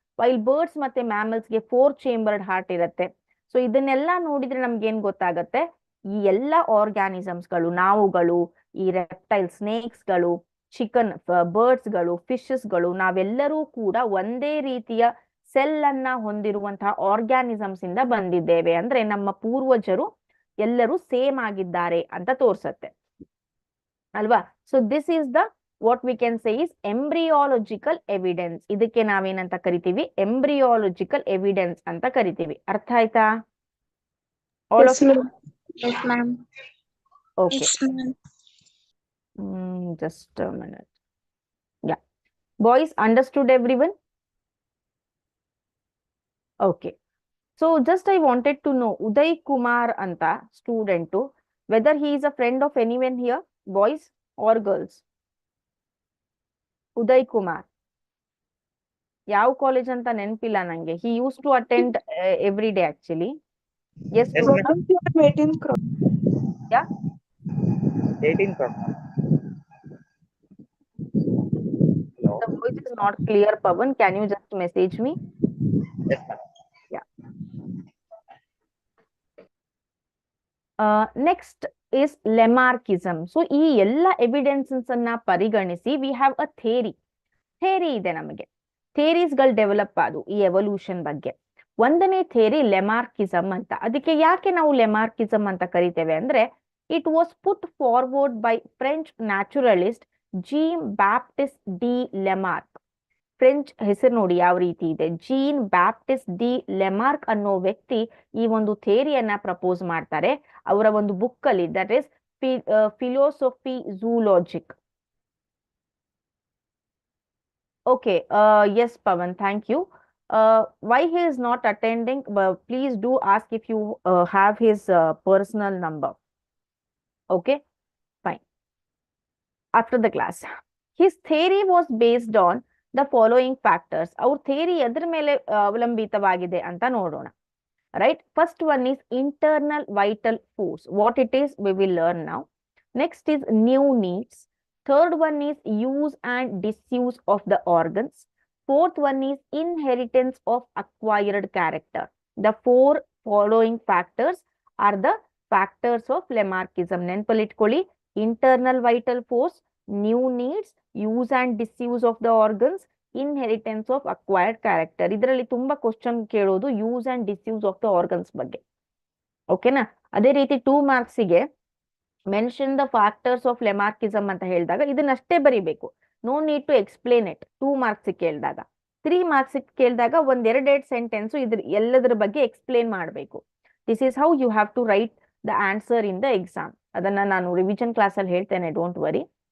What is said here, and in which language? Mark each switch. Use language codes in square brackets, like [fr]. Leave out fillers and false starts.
[kn] while birds ಮತ್ತೆ mammals ಗೆ 4 chambered heart ಇರುತ್ತೆ. ಸೊ ಇದನ್ನೆಲ್ಲ ನೋಡಿದ್ರೆ ನಮ್ಗೆ ಏನ್ ಗೊತ್ತಾಗತ್ತೆ, ಈ ಎಲ್ಲ ಆರ್ಗ್ಯಾನಿಸಮ್ಸ್ ಗಳು, ನಾವುಗಳು, ಈ ರೆಪ್ಟೈಲ್, ಸ್ನೇಕ್ಸ್ ಗಳು, ಚಿಕನ್, ಬರ್ಡ್ಸ್ ಗಳು, ಫಿಶಸ್ ಗಳು, ನಾವೆಲ್ಲರೂ ಕೂಡ ಒಂದೇ ರೀತಿಯ ಸೆಲ್ ಅನ್ನ ಹೊಂದಿರುವಂತಹ ಆರ್ಗ್ಯಾನಿಸಮ್ಸ್ ಇಂದ ಬಂದಿದ್ದೇವೆ. ಅಂದ್ರೆ ನಮ್ಮ ಪೂರ್ವಜರು ಎಲ್ಲರೂ ಸೇಮ್ ಆಗಿದ್ದಾರೆ ಅಂತ ತೋರ್ಸತ್ತೆ ಅಲ್ವಾ? [en] So this is the what we can say is embryological evidence. [kn] ಇದಕ್ಕೆ ನಾವೇನಂತ ಕರಿತೀವಿ, ಎಂಬ್ರಿಯಾಲಜಿಕಲ್ ಎವಿಡೆನ್ಸ್ ಅಂತ ಕರಿತೀವಿ. ಅರ್ಥ ಆಯ್ತಾ? [en] All of you? Yes, ma'am. Okay, Yes, ma'am. just a minute. Yeah, boys, understood everyone? Okay. So just I wanted to know Uday Kumar anta student, whether he is a friend of anyone here, boys or girls. [kn] Uday Kumar, ಯಾವ college ಅಂತ ನೆನಪಿಲ್ಲ ನಂಗೆ. [en] He used to attend every day actually. Yes, Yes, student? ma'am. 18 crore. Yeah, 18 crore. Hello. the voice is not clear, Pawan. Can you just message me? Yes, ma'am. Yeah. Next is Lamarckism. [kn] So ಈ ಎಲ್ಲ evidences ಅನ್ನ ಪರಿಗಣಿಸಿ [en] we have a theory [kn] ಇದೆ ನಮಗೆ. ಥೇರೀಸ್ಗಳು develop ಆದವು ಈ evolution ಬಗ್ಗೆ. ಒಂದನೇ ಥೇರಿ ಲೆಮಾರ್ಕಿಸಮ್ ಅಂತ. ಅದಕ್ಕೆ ಯಾಕೆ ನಾವು ಲೆಮಾರ್ಕಿಸಮ್ ಅಂತ ಕರಿತೇವೆ ಅಂದ್ರೆ, [en] it was put forward by French naturalist [kn] gene Baptist D ಲೆಮಾರ್ಕ್. French ಹೆಸರು ನೋಡಿ ಯಾವ ರೀತಿ ಇದೆ, ಜೀನ್ ಬ್ಯಾಪ್ಟಿಸ್ಟ್ ಡಿ ಲೆಮಾರ್ಕ್ ಅನ್ನೋ ವ್ಯಕ್ತಿ ಈ ಒಂದು ಥೇರಿಯನ್ನ ಪ್ರಪೋಸ್ ಮಾಡ್ತಾರೆ ಅವರ ಒಂದು ಬುಕ್ ಅಲ್ಲಿ, [en] That is Philosophie Zoologique. Okay, yes, Pawan, thank you. Why he is not attending? Please do ask if you have his personal number. Okay, fine. After the class, his theory was based on the following factors. Our theory [kn] ಎದ್ರ ಮೇಲೆ ಅವಲಂಬಿತವಾಗಿದೆ ಅಂತ ನೋಡೋಣ. [en] Right? First one is internal vital force. What it is, we will learn now. Next is new needs. Third one is use and disuse of the organs. Fourth one is inheritance of acquired character. The 4 following factors are the factors of Lamarckism. [kn] ನೆನಪಲ್ಲಿಟ್ಕೊಳ್ಳಿ, [en] internal vital force, new needs, use and disuse of the organs, inheritance of acquired character. [kn] ಇದರಲ್ಲಿ ತುಂಬಾ question ಕೇಳೋದು [en] use and disuse of the organs [kn] ಬಗ್ಗೆ. ಓಕೆನಾ? ಅದೇ ರೀತಿ 2 ಮಾರ್ಕ್ಸಿಗೆ [en] mention the factors of Lamarckism [kn] ಅಂತ ಹೇಳಿದಾಗ ಇದನ್ನಷ್ಟೇ ಬರಿಬೇಕು. [en] no need to explain it [kn] 2 marks ಕೇಳಿದಾಗ. 3 ಮಾರ್ಕ್ಸ್ ಕೇಳಿದಾಗ ಒಂದೆರಡೆರಡು ಸೆಂಟೆನ್ಸ್ ಇದ್ರ ಎಲ್ಲದರ ಬಗ್ಗೆ ಎಕ್ಸ್ಪ್ಲೇನ್ ಮಾಡಬೇಕು. [en] This is how you have to write the answer in the exam. [kn] ಅದನ್ನ ನಾನು ರಿವಿಷನ್ ಕ್ಲಾಸಲ್ಲಿ ಹೇಳ್ತೇನೆ, [en] Don't worry.